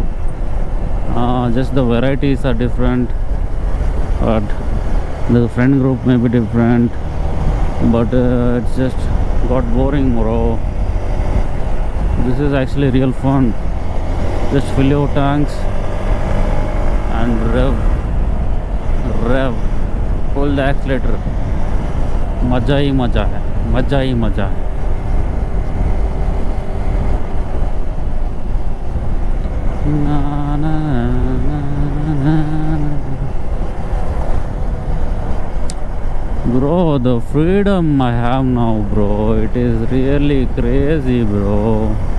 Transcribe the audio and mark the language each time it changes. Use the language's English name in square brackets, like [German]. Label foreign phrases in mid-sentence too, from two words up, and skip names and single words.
[English] Just the varieties are different, but the friend group may be different, but it's just got boring, bro. This is actually real fun. Just fill your tanks and rev, pull the accelerator. [Hindi] मजा ही मजा है, मजा ही मजा है. Na, na, na, na, na. [English] Bro, the freedom I have now, bro, it is really crazy, bro.